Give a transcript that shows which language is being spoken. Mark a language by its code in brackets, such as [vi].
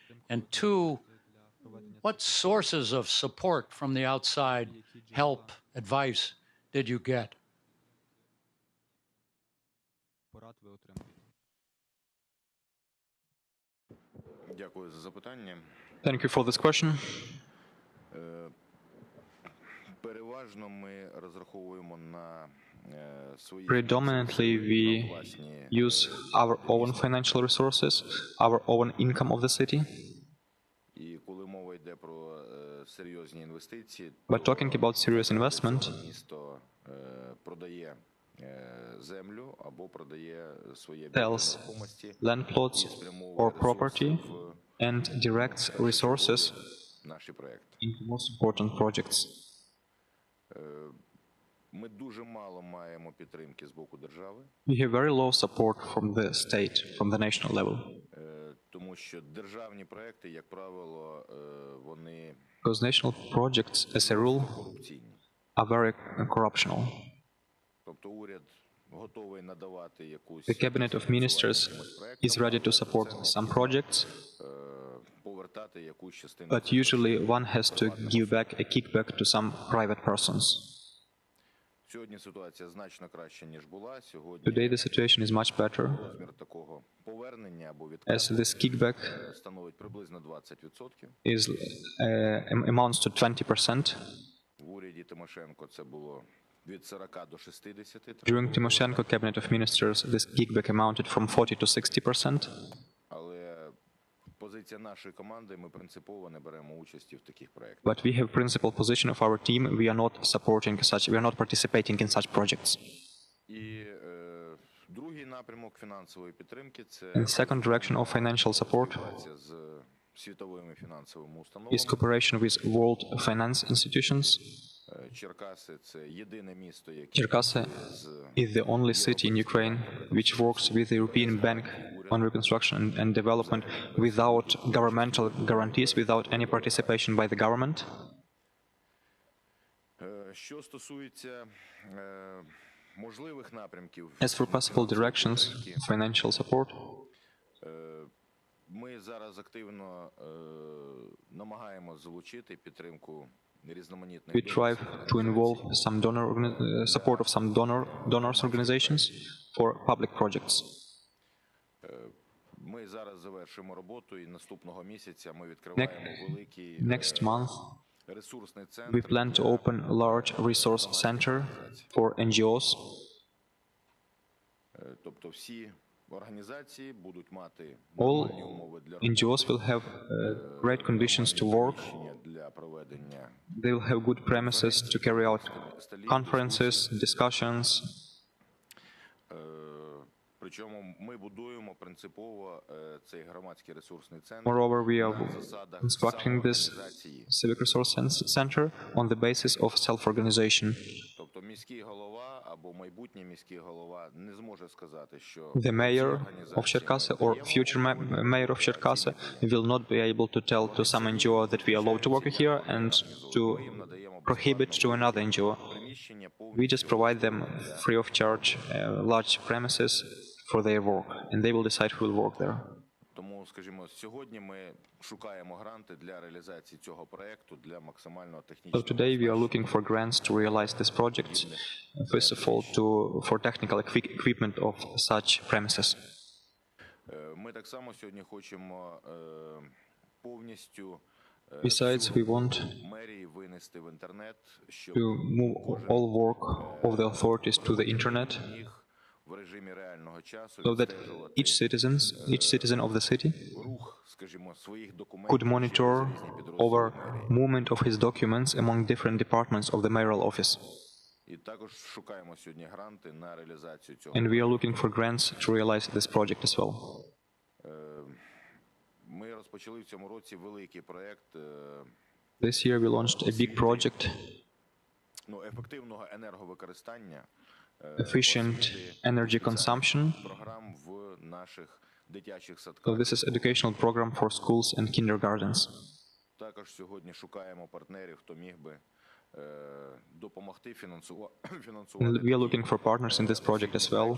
[en] And 2, what sources of support from the outside, help, advice, did you get? [uk] Дякую за запитання. [en] Thank you for this question. [uk] Переважно ми розраховуємо на свої [en] Predominantly, we use our own financial resources, our own income of the city. [uk] І коли мова йде про серйозні інвестиції, [en] But talking about serious investment, [uk] місто продає землю або продає своє [en] sells [uk] нерухомості [en] land plots or property and directs resources [uk] наші проекти. [en] into most important projects. [uk] Ми дуже мало маємо підтримки з боку держави. [en] We have very low support from the state, from the national level. [uk] Тому що державні проекти, як правило, вони [en] Because national projects, as a rule, [uk] корупційні. [en] are very corruptional. [uk] Тобто уряд готовий надавати якусь [en] The cabinet of ministers is ready to support some projects, [uk] повертати якусь частину. [en] But usually one has to give back a kickback to some private persons. [uk] Сьогодні ситуація значно краще, ніж була. Сьогодні [en] Today the situation is much better, [uk] розмір такого повернення або [en] as [uk] відкату [en] this kickback [uk] становить приблизно 20%. [en] is amounts to 20%. [uk] В уряді Тимошенко це було від 40 до 60. [en] During Tymoshenko cabinet of ministers, this kickback amounted from 40 to 60%. [uk] Але позиція нашої команди, ми принципово не беремо участі в таких проєктах. [en] But we have principal position of our team. We are not supporting such. We are not participating in such projects. [uk] І другий напрямок фінансової підтримки – це [en] And second direction of financial support [uk] співпраця з світовими фінансовими установами. [en] is cooperation with world finance institutions. [uk] Черкаси – це єдине місто, яке [en] Cherkasy is the only city in Ukraine which works with the European Bank on reconstruction and development without governmental guarantees, without any participation by the government. [uk] Що стосується можливих напрямків, [en] As for possible directions, financial support, [uk] ми зараз активно намагаємося залучити підтримку різноманітних [en] we try to involve some support of some donors organizations for public projects. [uk] Ми зараз завершуємо роботу, і наступного місяця ми відкриваємо великий [en] Next month, [uk] ресурсний [en] we [uk] центр. [en] plan to open a large resource center for NGOs. [uk] Тобто всі організації будуть мати [en] All [uk] нормальні умови для [en] NGOs will have great conditions to work. [uk] розміщення для проведення. [en] They will have good premises to carry out conferences, discussions. [uk] Причому ми будуємо принципово цей громадський ресурсний центр [en] Moreover, we are [uk] на засадах [en] constructing this [uk] самоорганізації. [en] civic resource center on the basis of self-organization. [uk] Тобто міський голова або майбутній міський голова не зможе сказати, що [en] The mayor of Cherkasy or future mayor of Cherkasy will not be able to tell to some NGO that we are allowed to work here and to prohibit to another NGO. [uk] приміщення [en] We just provide them free of charge large premises for their work, and they will decide who will work there. [uk] Тому, скажімо, сьогодні ми шукаємо гранти для реалізації цього проекту для максимального [en] So [uk] технічного. [en] today we are looking for grants to realize this project. First of all, for technical equipment of such premises. [uk] Ми так само сьогодні хочемо повністю [en] Besides, we want [uk] мерії винести в інтернет, щоб [en] to move all work of the authorities to the internet, [uk] їх в режимі реального часу [en] so that [uk] відстежувати [en] each citizen of the city [uk] рух, скажімо, своїх документів [en] could monitor [uk] через різні підрозділи [en] over [uk] мерії. [en] movement of his documents among different departments of the mayoral office. [uk] І також шукаємо сьогодні гранти на реалізацію цього. [en] And we are looking for grants to realize this project as well. [uk] Ми розпочали в цьому році великий проект [en] This year we launched a big project, [uk] ефективного енерговикористання [en] efficient energy consumption. [uk] програм в наших дитячих [en] So [uk] садках. [en] this is educational program for schools and kindergartens. [uk] Також сьогодні шукаємо партнерів, хто міг би допомогти фінансувати. [en] And we are looking for partners in this project as well,